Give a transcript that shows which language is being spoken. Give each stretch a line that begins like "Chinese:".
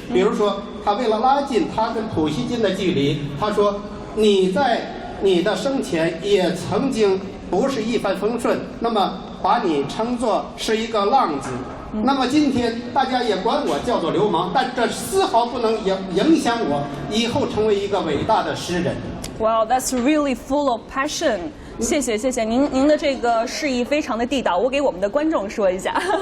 Chinese: 比如说，他为了拉近他跟普希金的距离，他说：“你在你的生前也曾经不是一帆风顺，那么把你称作是一个浪子。那么今天大家也管我叫做流氓，但这丝毫不能影响我以后成为一个伟大的诗人。”
English: Wow, that's really full of passion.
Chinese: 谢谢谢谢，您的这个示意非常的地道，我给我们的观众说一下。